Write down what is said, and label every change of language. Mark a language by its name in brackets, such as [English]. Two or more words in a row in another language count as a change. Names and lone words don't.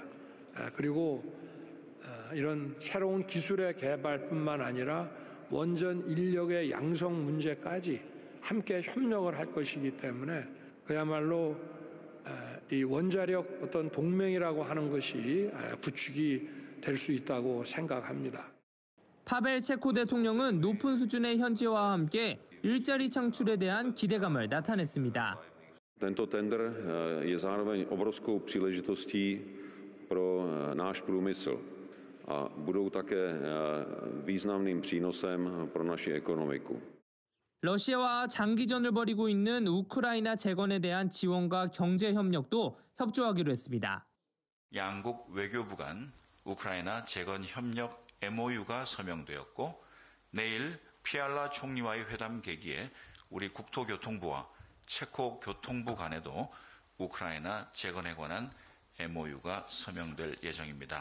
[Korean] 그리고 이런 새로운 기술의 개발뿐만 아니라 원전 인력의 양성 문제까지 함께 협력을 할 것이기 때문에 그야말로 이 원자력 어떤 동맹이라고 하는 것이 구축이 될 수 있다고 생각합니다. 파벨 체코 대통령은 높은 수준의 현지화와 함께 일자리 창출에 대한 기대감을 나타냈습니다. [Czech] Tento tender je zároveň obrovskou příležitostí pro náš průmysl a budou také významným přínosem pro naši ekonomiku. [Korean] 러시아와 장기전을 벌이고 있는 우크라이나 재건에 대한 지원과 경제 협력도 협조하기로 했습니다. 양국 외교부 간 우크라이나 재건 협력 MOU가 서명되었고 내일 피알라 총리와의 회담 계기에 우리 국토교통부와 체코 교통부 간에도 우크라이나 재건에 관한 MOU가 서명될 예정입니다.